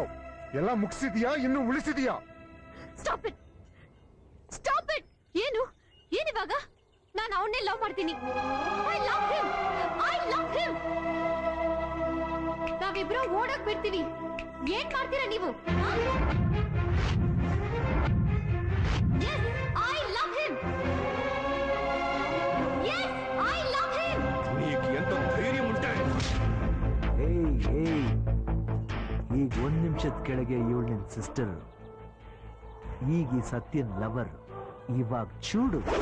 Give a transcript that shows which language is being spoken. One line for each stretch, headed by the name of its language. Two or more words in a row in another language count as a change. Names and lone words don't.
Kannada: ಎಲ್ಲ ಮುಗಿಸಿದ್ಯಾ, ಇನ್ನು ಉಳಿಸಿದ್ಯಾ?
English: Stop it, stop it.
Kannada: ಏನು ಏನಿವಾಗ? ನಾನು ಅವನ್ನೇ ಲವ್ ಮಾಡ್ತೀನಿ.
English: I love him, I love him.
Kannada: ನಾವಿಬ್ರು ಓಡಕ್ ಬಿಡ್ತೀವಿ. ಏನ್ ಮಾಡ್ತೀರಾ ನೀವು?
English: Yes, I love him. Yes, I love him.
Telugu: నీకు ఎంత ధైర్యం ఉంటే?
Kannada: ಏಯ್, ಈಗ ಒಂದ್ ನಿಮಿಷದ ಕೆಳಗೆ ಇವಳು ನಿನ್ ಸಿಸ್ಟರ್, ಈಗ ಈ ಸತ್ಯನ್ ಲವರ್. ಇವಾಗ ಚೂಡು.